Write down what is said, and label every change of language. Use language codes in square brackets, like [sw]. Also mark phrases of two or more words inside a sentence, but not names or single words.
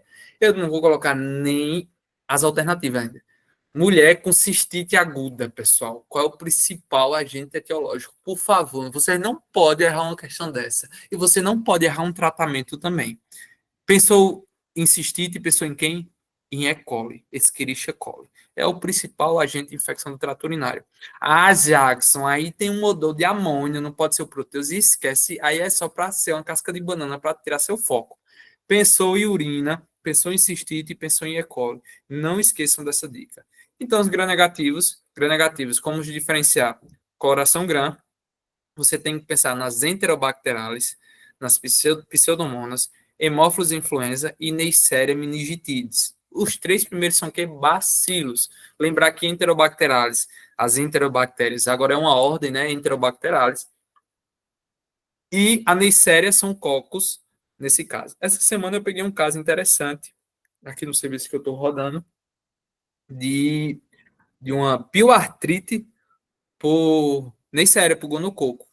[pt] Eu não vou colocar nem as alternativas ainda. Mulher com cistite aguda, pessoal. Qual é o principal agente etiológico? Por favor, você não pode errar uma questão dessa. E você não pode errar um tratamento também. Pensou em cistite, pensou em quem? Em E. coli, Escherichia coli. É o principal agente de infecção do trato urinário. Ah, Jackson, aí tem um odor de amônia, não pode ser o proteus. E esquece, aí é só para ser uma casca de banana para tirar seu foco. Pensou em urina, pensou em cistite, pensou em E. coli. Não esqueçam dessa dica. Então, os gram-negativos, como diferenciar? Coração gram, você tem que pensar nas enterobacterales, nas pseudomonas, hemófilos influenza e Neisseria meningitidis. Os três primeiros são que bacilos. Lembrar que enterobacterales, as enterobactérias, agora é uma ordem, né? Enterobacterales. E a Neisseria são cocos, nesse caso. Essa semana eu peguei um caso interessante, aqui no serviço que eu estou rodando, de, de uma pioartrite por Neisseria, por gonococo.